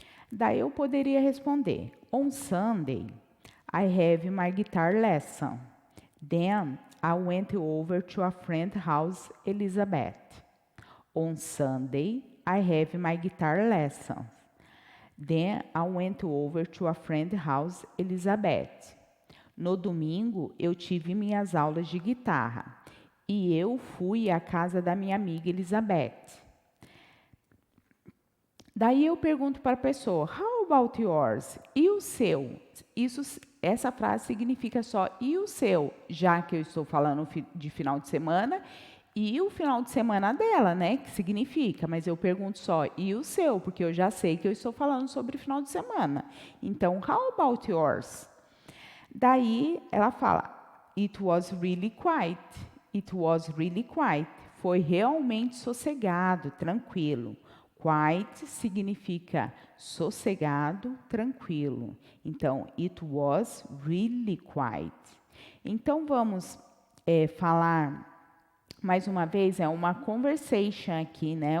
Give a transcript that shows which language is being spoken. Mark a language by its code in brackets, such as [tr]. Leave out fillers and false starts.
[pt] Daí eu poderia responder, [en] on Sunday, I have my guitar lesson. Then I went over to a friend's house, Elizabeth. On Sunday, I have my guitar lesson. Then I went over to a friend's house, Elizabeth. [pt] No domingo, eu tive minhas aulas de guitarra e eu fui à casa da minha amiga Elizabeth. Daí eu pergunto para a pessoa, [en] how about yours? [pt] E o seu? Essa frase significa só e o seu, já que eu estou falando de final de semana, e o final de semana dela, né? Que significa, mas eu pergunto só e o seu, porque eu já sei que eu estou falando sobre final de semana. [en] Então, how about yours? [pt] Daí ela fala, [en] it was really quiet. It was really quiet. [pt] Foi realmente sossegado, tranquilo. Quiet significa sossegado, tranquilo. [en] Então, it was really quiet. [pt] Então, vamos falar mais uma vez, é uma conversation aqui, né?